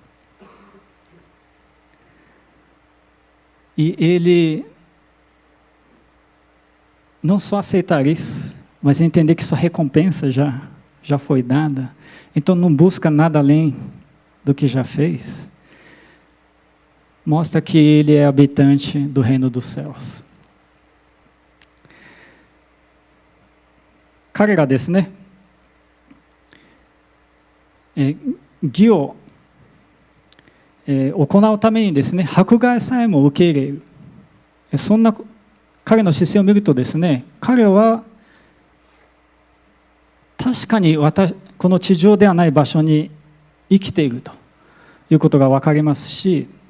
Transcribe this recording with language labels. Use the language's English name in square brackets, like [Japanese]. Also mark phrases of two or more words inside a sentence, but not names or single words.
[Portuguese] E ele não só aceitar isso, mas entender que sua recompensa já foi dada, então não busca nada além do que já fez, mostra que ele é habitante do reino dos céus. [Japanese] 彼がですね、義を、行うためにですね、迫害さえも受け入れる。そんな彼の姿勢を見るとですね、彼は確かにこの地上ではない場所に生きているということが分かりますし、